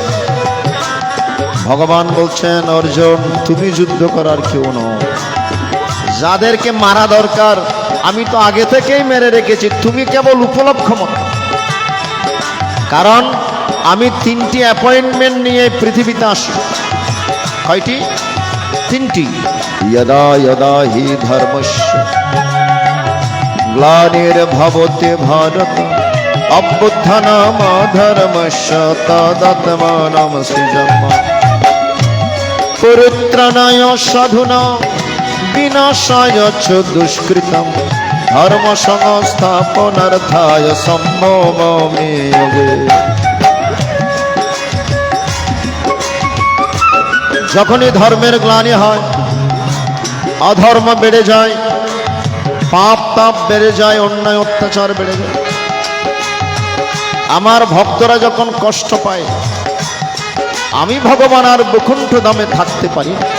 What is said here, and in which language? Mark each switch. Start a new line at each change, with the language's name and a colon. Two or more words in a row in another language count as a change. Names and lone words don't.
Bangla: ভগবান বলছেন, অর্জুন তুমি যুদ্ধ করার কেউ নও, যাদেরকে মারা দরকার আমি তো আগে থেকেই মেরে রেখেছি, তুমি কেবল উপলক্ষ মতো। কারণ আমি 3টি অ্যাপয়েন্টমেন্ট নিয়ে পৃথিবীতে আসি। কয়টি? 3টি।
Sanskrit: यदा यदा हि धर्मस्य ग्लानिर्भवति भारत अभ्युत्थानमधर्मस्य तदात्मानं सृजाम्यहम् परित्राणाय साधूनां विनाशाय च दुष्कृतं धर्म संस्थापनार्थाय सम्भवामि युगे।
Bangla: যখনই ধর্মের গ্লানি হয়, অধর্ম বেড়ে যায়, পাপ তাপ বেড়ে যায়, অন্যায় অত্যাচার বেড়ে যায়, আমার ভক্তরা যখন কষ্ট পায়, আমি ভগবান আর বৈকুণ্ঠ ধামে থাকতে পারি।